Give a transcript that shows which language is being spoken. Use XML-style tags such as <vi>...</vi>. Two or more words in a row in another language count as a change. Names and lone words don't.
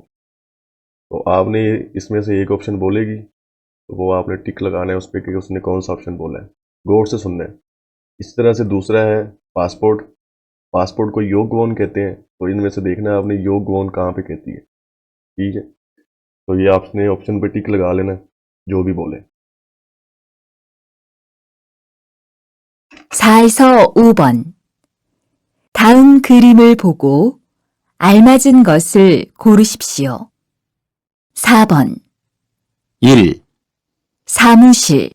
<hi>तो आपने इसमें से एक ऑप्शन बोलेगी, तो वो आपने टिक लगाना है उस पर कि उसने कौन सा ऑप्शन बोला है, गौर से सुनना है। इस तरह से दूसरा है पासपोर्ट। पासपोर्ट को योगवोन कहते हैं, तो इनमें से देखना है आपने योगवोन कहाँ पे कहती है। ठीक है, तो ये आपने ऑप्शन पे टिक लगा लेना जो भी बोले।</hi> <ko>4에서 5번 다음 그림을 보고 알맞은 것을 고르십시오. 4번 1, 사무실</ko>